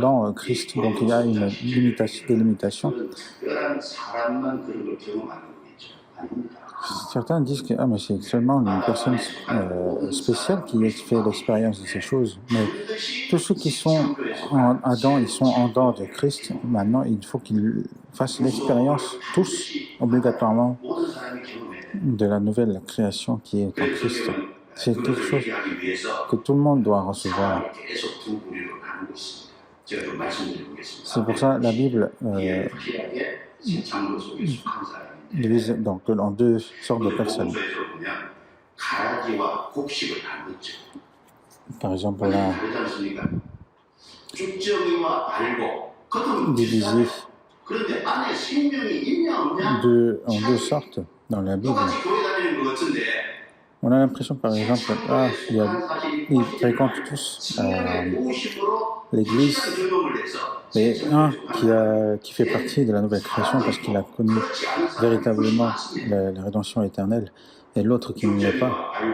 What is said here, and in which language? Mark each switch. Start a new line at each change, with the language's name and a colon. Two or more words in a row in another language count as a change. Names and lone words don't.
French: dans Christ. Donc il y a une limitation.
Korean: 그런 특별한 사람만 그런 걸 경험하는 거겠죠. 아닙니다.
French: Certains disent que mais c'est seulement une personne spéciale qui fait l'expérience de ces choses. Mais tous ceux qui sont en Adam, ils sont en dehors de Christ. Maintenant, il faut qu'ils fassent l'expérience, tous, obligatoirement,
Korean: 모든 사람이 경험해야 돼요.
French: de la nouvelle création qui est en Christ. C'est quelque
Korean: 그것을
French: chose
Korean: 얘기하기 위해서
French: que tout le monde doit recevoir.
Korean: 사람을 계속 두 부류로 나누고 있습니다. 제가 좀 말씀드리겠습니다.
French: C'est pour ça la Bible
Korean: 확실하게 새 창조 속에 속한 사람인데
French: divise donc en deux sortes de personnes.
Korean: 복음서에서 보면 가라지와 곡식을 나눴죠.
French: Par exemple,
Korean: 완전히
French: là,
Korean: 다르지 않습니까? 쭉정이와 알고 겉은
French: divisé
Korean: 비슷하죠. 그런데 안에 생명이 있냐 없냐
French: en deux sortes dans la Bible.
Korean: 똑같이 교회 다니는 것 같은데
French: On a l'impression, par exemple, ils fréquentent tous l'église, et un qui fait partie de la nouvelle création parce qu'il a connu véritablement la rédemption éternelle, et l'autre qui n'y est pas.